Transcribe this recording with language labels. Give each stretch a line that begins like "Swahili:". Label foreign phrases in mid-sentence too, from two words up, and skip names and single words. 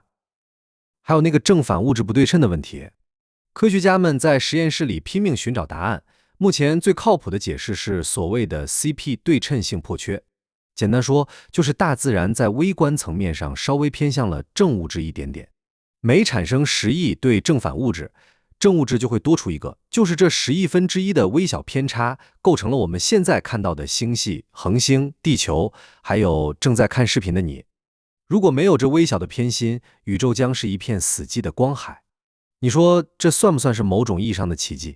Chinese: 還有那個正反物質不對稱的問題，科學家們在實驗室裡拼命尋找答案。目前最靠譜的解釋是所謂的 CP 對称性破缺。簡單說，就是大自然在微觀層面上稍微偏向了正物質一點點。每產生10億对正反物質，正物質就會多出一個，就是這10億分之一的微小偏差，構成了我們現在看到的星系、恆星、地球，還有正在看視頻的你。如果沒有這微小的偏心，宇宙將是一片死寂的光海。你說這算不算是某種意義上的奇蹟？